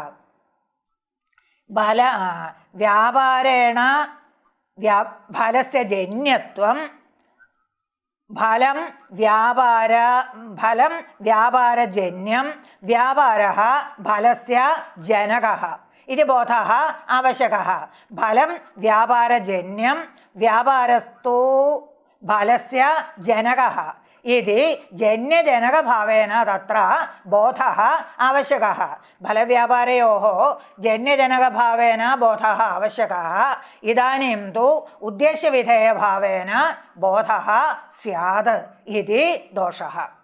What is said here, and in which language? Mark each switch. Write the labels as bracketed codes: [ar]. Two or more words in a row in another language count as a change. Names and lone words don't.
[sa] വ്യാപാരേണ ഫലസ്യ ജന്യത്വം ഫലം വ്യാപാരജന്യം വ്യാപാരः ഫലസ്യ ജനകः ഇതി ബോധः ആവശ്യകः. ഫലം വ്യാപാരജന്യം വ്യാപാരസ്തു ഫലസ്യ ജനകः इति जन्यजनकभावेन तत्र बोधः आवश्यकः। फलव्यापारयोः जन्यजनकभावेन बोधः आवश्यकः। इदानीं तु उद्देश्यविधेयभावेन बोधः स्यात् इति दोषः।